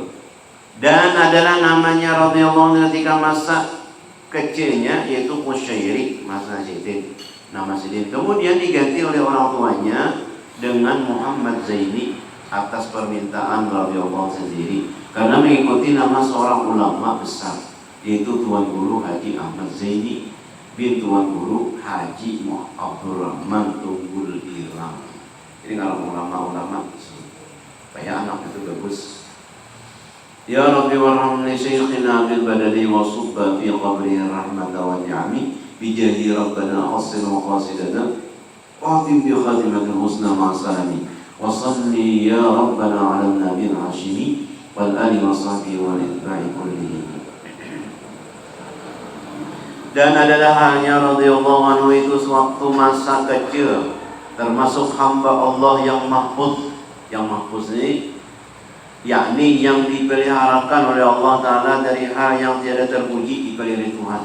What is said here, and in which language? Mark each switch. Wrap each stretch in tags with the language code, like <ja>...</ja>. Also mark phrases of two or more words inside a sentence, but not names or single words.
<id>Dan adalah namanya radhiyallahu ketika masa kecilnya yaitu Qusyairik, masa Sidin, nama Sidin. Kemudian diganti oleh orang tuanya dengan Muhammad Zaini atas permintaan radhiyallahu sendiri karena mengikuti nama seorang ulama besar yaitu Tuan Guru Haji Ahmad Zaini bin Tuan Guru Haji Abdurrahman Tunggul Irang. Jadi kalau ulama-ulama supaya anak itu bagus.</id> <ar>يا رب وارحم شيخنا بالبدل وصب في قبره رحمة ونعم بجاه ربنا حسين وقاصدنا واختم بخاتمة الحسنى ما سلام وصل يا ربنا على النبي الهاشمي والآل وصحبه والأتباع كلهم.</ar> <id>Dan adalah hanya</id> <ar>رضي الله عنه</ar> <id>itu sewaktu masa kecil termasuk hamba Allah yang mahfuz. Yang mahfuz ini yakni yang dipeliharakan oleh Allah Ta'ala dari hal yang tiada terpuji dipelihara Tuhan.</id>